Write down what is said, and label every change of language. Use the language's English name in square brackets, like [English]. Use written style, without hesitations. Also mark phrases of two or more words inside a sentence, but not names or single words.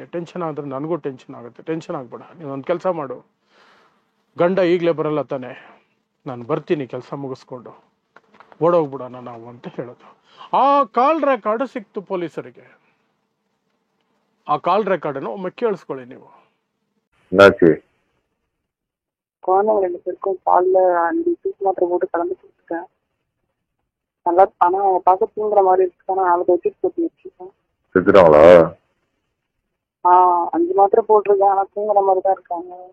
[Kannada] ಟೆನ್ಷನ್ ಆದ್ರೆ ನನಗೂ ಟೆನ್ಷನ್ ಆಗುತ್ತೆ. ಟೆನ್ಷನ್ ಆಗ್ಬೇಡ, ನೀನೊಂದು ಕೆಲಸ ಮಾಡು, ಗಂಡ ಈಗಲೇ ಬರಲ್ಲ ತಾನೆ, ನಾನು ಬರ್ತೀನಿ ಕೆಲಸ ಮುಗಿಸ್ಕೊಂಡು, ಓಡೋಗ್ಬಿಡೋಣ ನಾವು ಅಂತ ಹೇಳೋದು. ಆ ಕಾಲ್ ರೆಕಾರ್ಡ್ ಸಿಕ್ತು ಪೊಲೀಸರಿಗೆ. ಆ ಕಾಲ್ ರೆಕಾರ್ಡ್ ಅನ್ನು ಒಮ್ಮೆ ಕೇಳಿಸ್ಕೊಳ್ಳಿ ನೀವು. [Tamil] குழந்தைங்க 2 பேருக்கும் பால்ல 5 ஜூஸ் மாத்திரை போட்டு கலந்து கொடுத்துட்டேன். நல்லா ஆனா அவங்க பார்க்க தூங்குற மாதிரி இருக்கு. ஆனா அதை வச்சுட்டு போட்டு வச்சுருக்கேன். செத்துட்டாங்களா? 5 மாத்திரை போட்டிருக்கேன். ஆனா தூங்குற மாதிரி தான் இருக்காங்க.